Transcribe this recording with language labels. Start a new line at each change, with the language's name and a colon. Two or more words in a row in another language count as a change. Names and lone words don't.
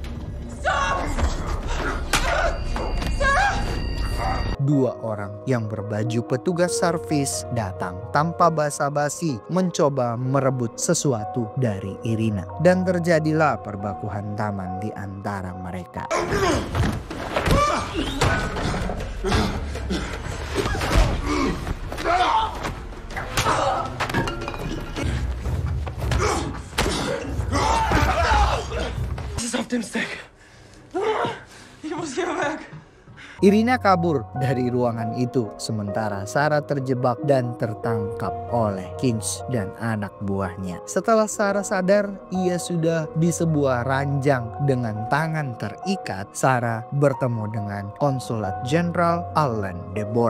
Indonesian: Dua orang yang berbaju petugas servis datang tanpa basa-basi mencoba merebut sesuatu dari Irina, dan terjadilah perbakuhan taman di antara mereka.
German: Was ist auf dem Stack? Ich muss hier weg.
Indonesian: Irina kabur dari ruangan itu, sementara Sarah terjebak dan tertangkap oleh Keynes dan anak buahnya. Setelah Sarah sadar ia sudah di sebuah ranjang dengan tangan terikat, Sarah bertemu dengan Konsulat Jenderal Allen Deborah.